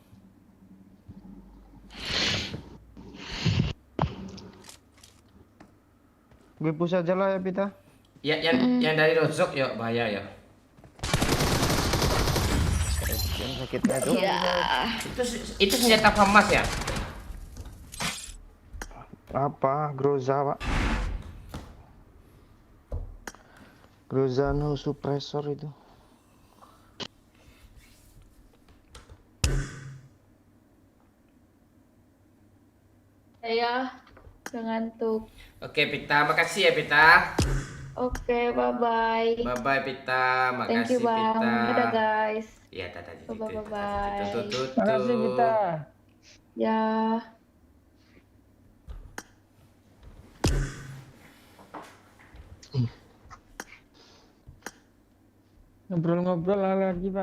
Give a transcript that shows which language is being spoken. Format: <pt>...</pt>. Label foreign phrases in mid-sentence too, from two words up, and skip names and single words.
<id>Gue push aja lah ya, Pita. Ya, yang dari Rozok yuk, bahaya ya. Yang sakitnya tuh. Itu senjata FAMAS ya? Apa? Groza, Pak. Groza</id> <en>no suppressor</en> <id>itu. Ya, udah ngantuk. Oke, Pita, makasih ya, Pita. Oke, bye-bye. Bye-bye, Pita.</id> <en>Thank you,</en> <id>Makasih, Bang. Pita. Dadah, guys. Iya, dadah. Bye-bye. Tuh. Makasih Pita. Ya. Ngobrol-ngobrol lagi Pak.</id>